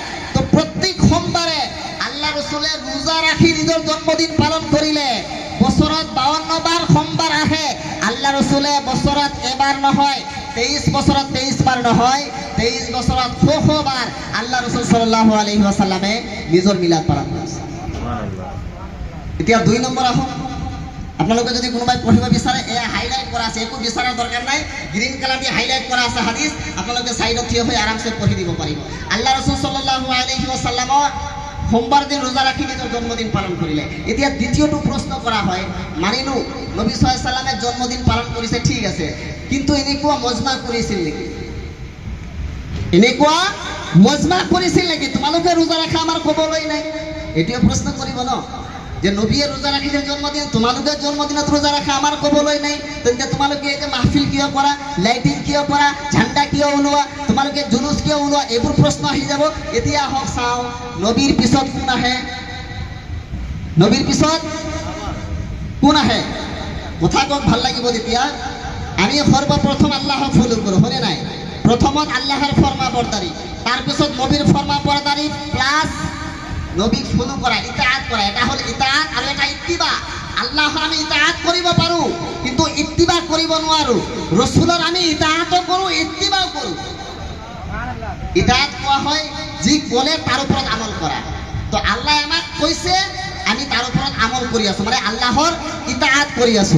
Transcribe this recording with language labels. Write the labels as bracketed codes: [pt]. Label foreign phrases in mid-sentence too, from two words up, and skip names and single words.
[as] তো প্রত্যেক সোমবারে আল্লাহ রসুলে রোজা রাখি নিজের জন্মদিন পালন করিলে বছরত 52 বার সোমবার আহে। আল্লাহ রসুলে বছরত এবার নহয়, 23 বছরত 23 বার নহয়, 23 বছরত 100 বার আল্লাহ রসুল [ar] صلى الله عليه وسلم [as] নিজের মিলাদ পালন কৰিছে। এতিয়া 2 নম্বৰ আহক। আপোনালোকে যদি কোনোবাই পঢ়িব বিচাৰে, এয়া হাইলাইট কৰা আছে, একো বিচাৰাৰ দৰকাৰ নাই, গ্ৰীণ কালাৰ দি হাইলাইট কৰা আছে হাদিস, আপোনালোকে সাইডত থিয় হৈ আৰামসে পঢ়ি দিব পাৰিব। আল্লাহ ৰাসূল [ar] صلى الله عليه وسلم [as] সোমবার দিন রোজা রাখি নিজের জন্মদিন পালন করিলে। এতিয়া দ্বিতীয়টো প্রশ্ন করা হয়, মানিলো নবী [ar] صلى الله عليه وسلم [as] জন্মদিন পালন কৰিছে, ঠিক আছে, কিন্তু এনেকুৱা মজমা কৰিছিল নেকি? এনেকুৱা মজমা কৰিছিল নেকি? তোমালোকে রোজা রাখা আমার কবলৈ নাই, এটিও প্রশ্ন কৰিব ন, যে নবীয়ে রোজা রাখিছে জন্মদিন, তোমালোকে জন্মদিনত রোজা রাখা আমার কবলৈ নাই। তেন্তে তোমালোকে এই যে মাহফিল কিয় কৰা, লাইটিং কিয় কৰা, ঝাণ্ডা কিয় ওলোৱা, তোমালোকে জুলুস কিয় ওলোৱা, এইবোৰ প্ৰশ্ন আহি যাব। এতিয়া আহক চাওঁ, নবীৰ পিছত কোন আহে? নবীৰ পিছত কোন আহে? কথা কওক, ভাল লাগিব। তেতিয়া আমি সর্বপ্রথম আল্লাহক ফলো কৰো, হয়নে নাই? প্রথমত আল্লাহর [ur] فرماں برداری, [as] তারপিছত নবীর [ur] فرماں برداری [as] প্লাস নবীক ফলো করা, ইতাআত করা। এটা হল ইতাআত আর এটা ইত্তিবা। আল্লাহর আমি ইতাআত কৰিব পাৰো, কিন্তু ইত্তিবা কৰিব নোৱাৰো। রাসূলৰ আমি ইতাআতও কৰো, ইত্তিবাও কৰো। ইতাআত কোৱা হয় যি ক'লে তাৰ ওপৰত আমল কৰা। তো আল্লাহ আমাক কৈছে, আমি তাৰ ওপৰত আমল কৰি আছো, মানে আল্লাহৰ ইতাআত কৰি আছো।